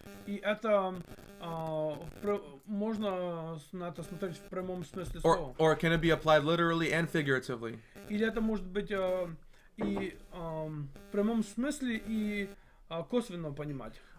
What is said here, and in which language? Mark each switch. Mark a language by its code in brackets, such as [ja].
[ru] И это можно на это смотреть в прямом смысле слова. [en] Or can it be applied literally and figuratively? [ru] Или это может быть и в прямом смысле и косвенно понимать.